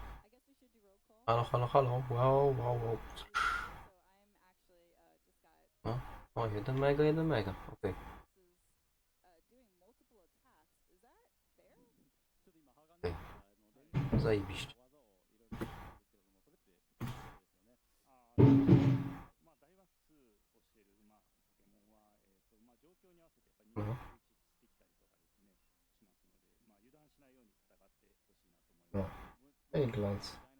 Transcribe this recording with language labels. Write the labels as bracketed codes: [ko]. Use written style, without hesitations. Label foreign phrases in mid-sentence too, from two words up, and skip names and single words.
[pl] Halo, halo, halo. Wow, wow, wow. No. O, 1 mega, 1 mega. Okej. Zajebiście. [ja] まあ、ダイマックスをしている、まあ、ポケモンは、状況に合わせてやっぱ人気してきたりとかですね、しますので、まあ、油断しないように戦ってほしいなと思います。 [pl] Ej, glans.